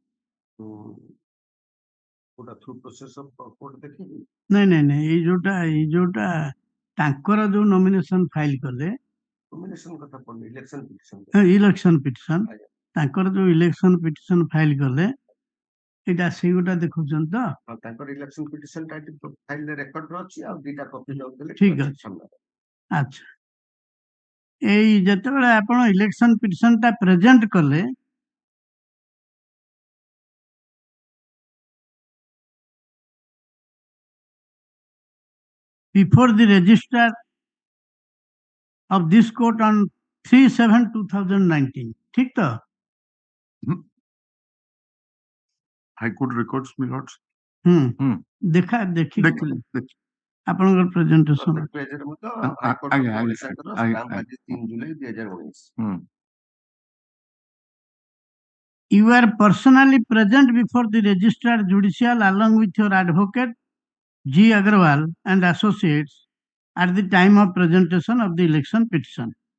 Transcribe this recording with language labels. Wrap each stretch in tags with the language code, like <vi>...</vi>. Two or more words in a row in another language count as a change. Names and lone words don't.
<or>ନାଇଁ ନାଇଁ ନାଇଁ, ଏଇ ଯୋଉଟା ତାଙ୍କର ଯୋଉ</or> <en>nomination file</en> <or>କଲେ,</or> <en>election petition,</en> <or>ତାଙ୍କର ଯୋଉ</or> <en>election petition file</en> <or>କଲେ, ଏଇଟା ସେଇ ଗୋଟା ଦେଖଉଛନ୍ତି ତ? ତାଙ୍କର</or> <en>election petition</en> <or>ଫାଇଲରେ ରେକର୍ଡ ଅଛି, ଆଉ ଦିଟା କପି ଲଗେଇଲେ ଠିକ ଅଛି। ଆଚ୍ଛା, ଏଇ ଯେତେବେଳେ ଆପଣ</or> <en>election petition</en> <or>ଟା ପ୍ରେଜେଣ୍ଟ କଲେ,</or> <en>before the registrar of this court on 3/7/2019,</en> <hi>ठीक तो?</hi> <en>High Court records, my lords.</en> <hi>देखा देखी</hi> <or>ଆପଣଙ୍କର ପ୍ରେଜେଣ୍ଟେସନ।</or> <en>You are personally present before the registrar judicial along with your advocate G. Agarwal and associates at the time of presentation of the election petition.</en>